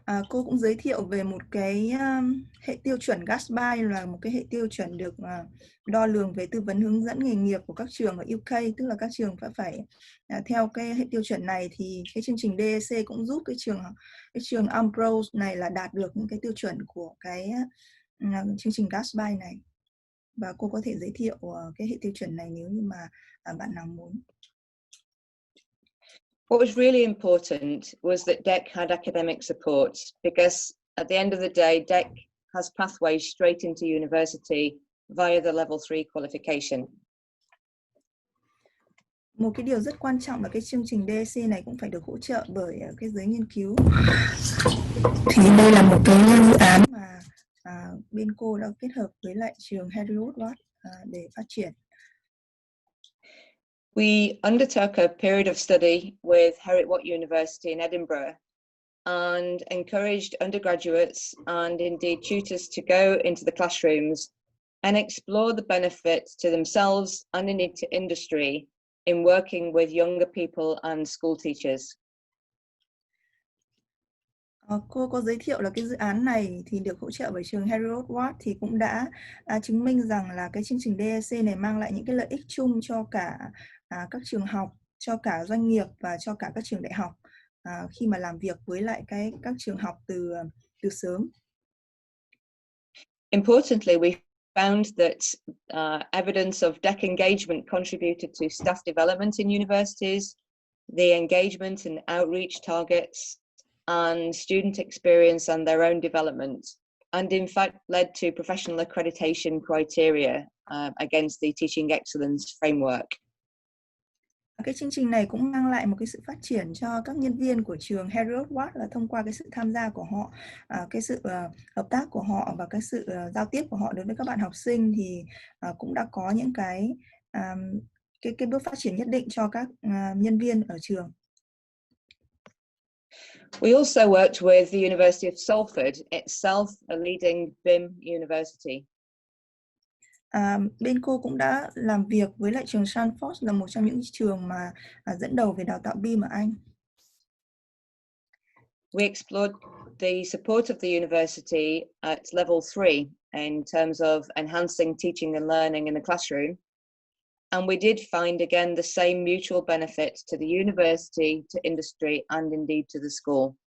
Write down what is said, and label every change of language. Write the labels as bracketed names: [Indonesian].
[Vietnamese] Cô cũng giới thiệu về một cái hệ tiêu chuẩn GASBI, là một cái hệ tiêu chuẩn được đo lường về tư vấn hướng dẫn nghề nghiệp của các trường ở UK, tức là các trường phải theo cái hệ tiêu chuẩn này. Thì cái chương trình DSC cũng giúp cái trường Ambrose này là đạt được những cái tiêu chuẩn của cái chương trình GASBI này. Và cô có thể giới thiệu cái hệ tiêu chuẩn này nếu như mà bạn nào muốn. [English] What was really important was that DEC had academic support, because at the end of the day, DEC has pathways straight into university via the level 3 qualification. [Vietnamese] Một cái điều rất quan trọng là cái chương trình DSC này cũng phải được hỗ trợ bởi cái giới nghiên cứu. Thì đây là một cái dự án mà bên cô đã kết hợp với lại trường Naviswork để phát triển. [English] We undertook a period of study with Naviswork University in Edinburgh and encouraged undergraduates and indeed tutors to go into the classrooms and explore the benefits to themselves and indeed to industry in working with younger people and school teachers. [Vietnamese] Cô có giới thiệu là cái dự án này thì được hỗ trợ bởi trường Naviswork thì cũng đã chứng minh rằng là cái chương trình DSC này mang lại những cái lợi ích chung cho cả các trường học, cho cả doanh nghiệp và cho cả các trường đại học khi mà làm việc với lại các trường học từ sớm. [English] Importantly, we found that evidence of DEC engagement contributed to staff development in universities, the engagement and outreach targets, and student experience and their own development, and in fact led to professional accreditation criteria against the Teaching Excellence Framework. [Vietnamese] Cái chương trình này cũng mang lại một cái sự phát triển cho các nhân viên của trường Naviswork là thông qua cái sự tham gia của họ, cái sự hợp tác của họ và cái sự giao tiếp của họ đối với các bạn học sinh thì cũng đã có những cái bước phát triển nhất định cho các nhân viên ở trường. [English] We also worked with the University of Salford itself, a leading BIM university. [Vietnamese] Bên cô cũng đã làm việc với lại trường Salford, là một trong những trường mà dẫn đầu về đào tạo BIM ở Anh. [English] We explored the support of the university at level 3 in terms of enhancing teaching and learning in the classroom. And we did find again the same mutual benefits to the university, to industry, and indeed to the school.